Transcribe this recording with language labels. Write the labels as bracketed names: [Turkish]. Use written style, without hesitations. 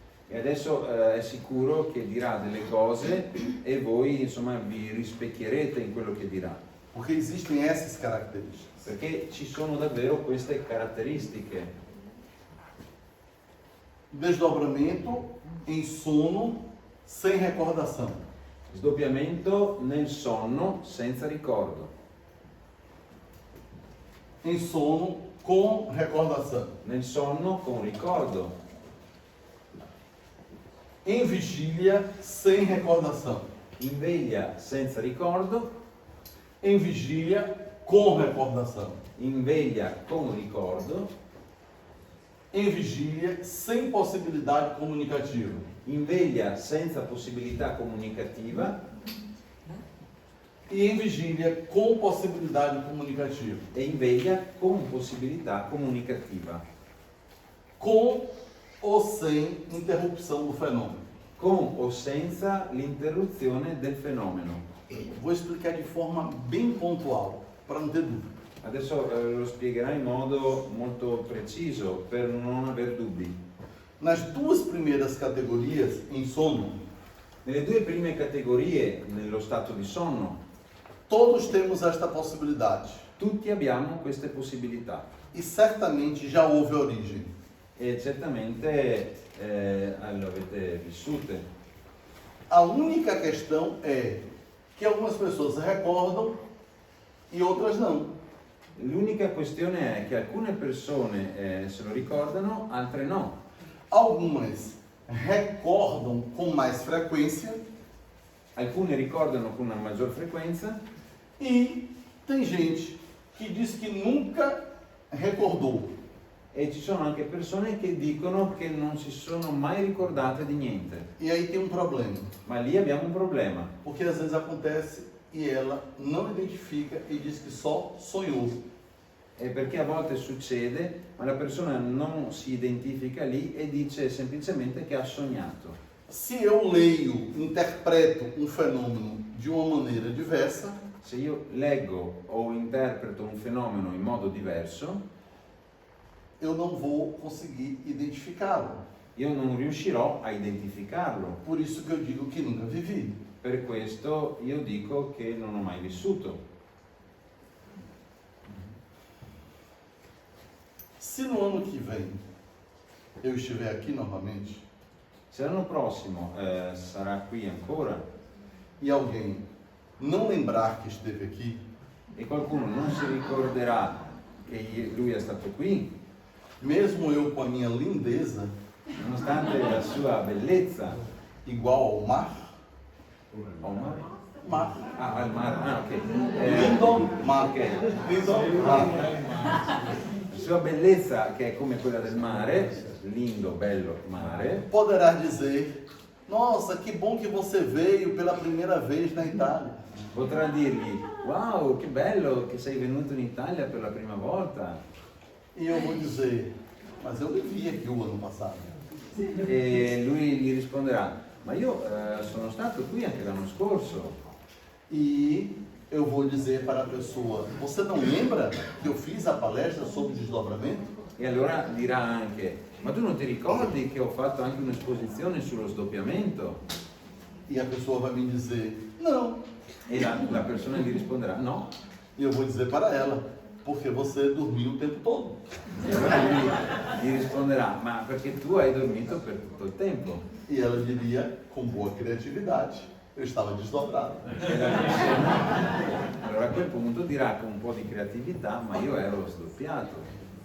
[Italian] E adesso è sicuro che dirà delle cose e voi insomma vi rispecchierete in quello che dirà. [Portuguese] Porque existem essas características. [Italian] Perché ci sono davvero queste caratteristiche. [Portuguese] Desdobramento em sono sem recordação. [Italian] Sdoppiamento nel sonno senza ricordo. [Portuguese] Em sono com recordação. [Italian] Nel sonno con ricordo. [Portuguese] Em vigília sem recordação. [Italian] In veglia senza ricordo. [Portuguese] Em vigília com recordação. [Italian] In veglia con ricordo. [Portuguese] Em vigília sem possibilidade comunicativa. [Italian] In veglia senza possibilità comunicativa. [Portuguese] E em vigília com possibilidade comunicativa. [Italian] E in veglia con possibilità comunicativa. [Portuguese] Com ou sem interrupção do fenômeno. [Italian] Con o senza l'interruzione del fenomeno. [Portuguese] Vou explicar de forma bem pontual, para não ter dúvida. [Italian] Adesso lo spiegherà in modo molto preciso per non aver dubbi. [Portuguese] Nas duas primeiras categorias, em sono, [Italian] Nelle due prime categorie, nello stato di sonno, [Portuguese] todos temos esta possibilidade. [Italian] tutti abbiamo queste possibilità [Portuguese] E certamente já houve origem. [Italian] e certamente lo avete vissute. [Portuguese] A única questão é que algumas pessoas recordam e outras não. [Italian] L'unica questione è che alcune persone se lo ricordano, altre no. [Portuguese] Algumas recordam com mais frequência [Italian] Alcune ricordano con una maggior frequenza [Portuguese] e tem gente que diz que nunca recordou. [Italian] E ci sono anche persone che dicono che non si sono mai ricordate di niente. [Portuguese] E aí tem um problema. [Italian] Ma lì abbiamo un problema. [Portuguese] Porque às vezes acontece e ela não identifica e diz que só sonhou. [Italian] È perché a volte succede, ma la persona non si identifica lì e dice semplicemente che ha sognato. [Portuguese] Se eu leio, interpreto um fenômeno de uma maneira diversa, [Italian] Se io leggo o interpreto un fenomeno in modo diverso, [Portuguese] eu não vou conseguir identificá-lo. [Italian] io non riuscirò a identificarlo. [Portuguese] Por isso que eu digo que nunca vivi. [Italian] Per questo io dico che non ho mai vissuto. [Portuguese] Se no ano que vem eu estiver aqui novamente [Italian] Se l'anno prossimo sarà qui ancora [Portuguese] e alguém não lembrar que esteve aqui, [Italian] e qualcuno non si ricorderà che lui è stato qui, [Portuguese] mesmo eu com a minha lindeza [Italian] nonostante la sua bellezza, [Portuguese] igual ao mar, Omar? mar, [Italian] Al mare, ok. [Portuguese] lindo mar, Ok. lindo mar. [Italian] La sua bellezza, che è come quella del mare, lindo, bello mare, [Portuguese] Poderá dizer: nossa, que bom que você veio pela primeira vez na Itália. [Italian] potrà dirgli: wow, che bello che sei venuto in Italia per la prima volta. [Portuguese] E eu vou dizer: mas eu vivi aqui o ano passado. [Italian] E lui gli risponderà: ma io sono stato qui anche l'anno scorso. [Portuguese] E eu vou dizer para a pessoa: você não lembra que eu fiz a palestra sobre desdobramento? [Italian] E allora dirà anche: ma tu non ti ricordi che ho fatto anche un'esposizione sullo sdoppiamento? [Portuguese] E a pessoa vai me dizer: não. [Italian] E la persona gli risponderà: no. [Portuguese] E eu vou dizer para ela: porque você dormiu o tempo todo. [Italian] E allora lui gli risponderà: ma perché tu hai dormito per tutto il tempo? [Portuguese] E ela diria, com boa criatividade: eu estava desdobrado. [Italian] E la persona, allora a quel punto dirà con un po' di creatività: ma io ero sdoppiato.